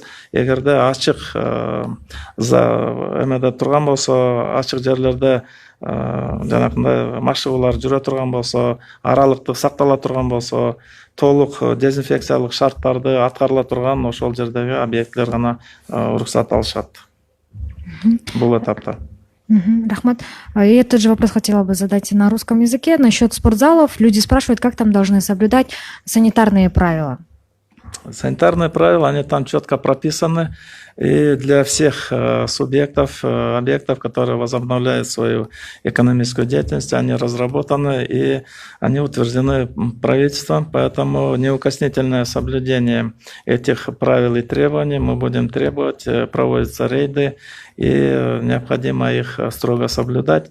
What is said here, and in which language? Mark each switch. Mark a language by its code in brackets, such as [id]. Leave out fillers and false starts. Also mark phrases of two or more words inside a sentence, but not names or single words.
[ky] Эгерде ачык эмеде турган болсо, ачык жерлерде жанакындай машыгуулар жүрө турган болсо, аралыктык сактала турган болсо, толук дезинфекциялык шарттарды аткарыла турган ошол жердеги объектлер гана уруксат алышат бул этапта. Рахмат. [ru] И этот же вопрос хотела бы задать на русском языке. Насчет спортзалов люди спрашивают, как там должны соблюдать санитарные правила. Санитарные правила, они там четко прописаны, и для всех субъектов, объектов, которые возобновляют свою экономическую деятельность, они разработаны и они утверждены правительством, поэтому неукоснительное соблюдение этих правил и требований мы будем требовать, проводятся рейды, и необходимо их строго соблюдать.